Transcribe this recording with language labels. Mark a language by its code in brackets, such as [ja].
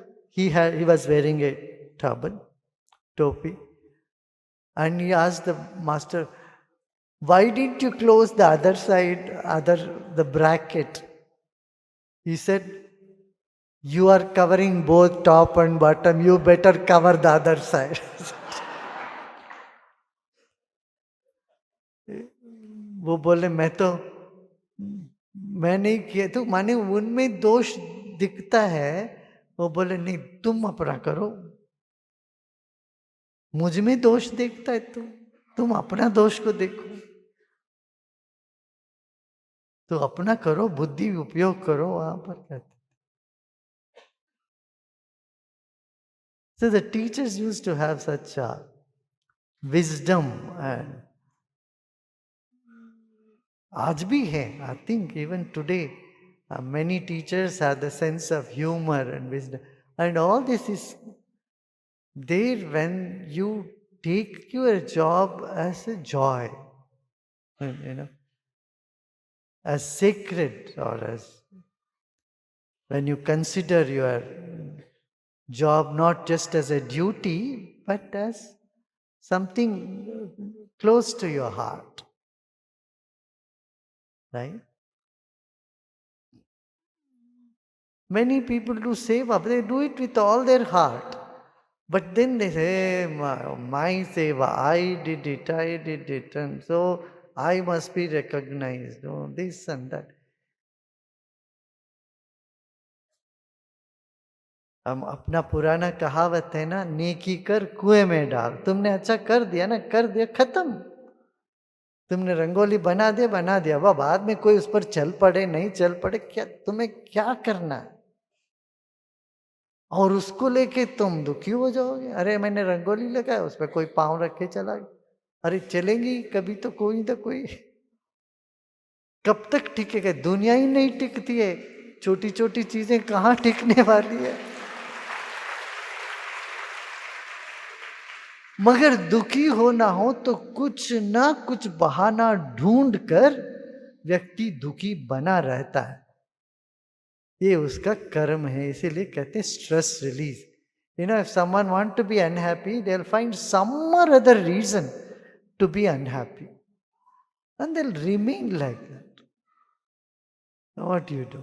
[en] He was wearing a turban, topi, and he asked the master, "Why didn't you close the other side, the bracket?" He said, "You are covering both top and bottom. You better cover the other side." [hi] वो बोले मैं नहीं किया, तो माने उनमें दोष दिखता है। वो बोले नहीं, तुम अपना करो, मुझ में दोष देखता है तुम अपना दोष को देखो। तो अपना करो, बुद्धि उपयोग करो, वहां पर कहते। [en] So the teachers used to have such wisdom, and [hi] आज भी है. [en] I think even today many teachers have the sense of humor and wisdom, and all this is there when you take your job as a joy, you know, as sacred, or as when you consider your job not just as a duty but as something close to your heart, right? Many people do seva, they do it with all their heart. But then they say, my seva, I did it, and so I must be recognized, oh, this and that. [hi] हम अपना पुराना कहावत है ना, नेकी कर कुएं में डाल। तुमने अच्छा कर दिया ना, कर दिया, खत्म। तुमने रंगोली बना दिया, वह बाद में कोई उस पर चल पड़े नहीं चल पड़े, क्या तुम्हें क्या करना है? और उसको लेके तुम दुखी हो जाओगे। अरे मैंने रंगोली लगाया, उस पर कोई पाँव रखे चला गया। अरे चलेंगी कभी तो कोई ना कोई। कब तक टिकेगा? दुनिया ही नहीं टिकती है, छोटी छोटी चीजें कहाँ टिकने वाली है। मगर दुखी होना हो तो कुछ ना कुछ बहाना ढूंढ कर व्यक्ति दुखी बना रहता है, ये उसका कर्म है। इसीलिए कहते हैं stress release. [en] You know, if someone want to be unhappy, they'll find some or other reason to be unhappy, and they'll remain like that. What do you do?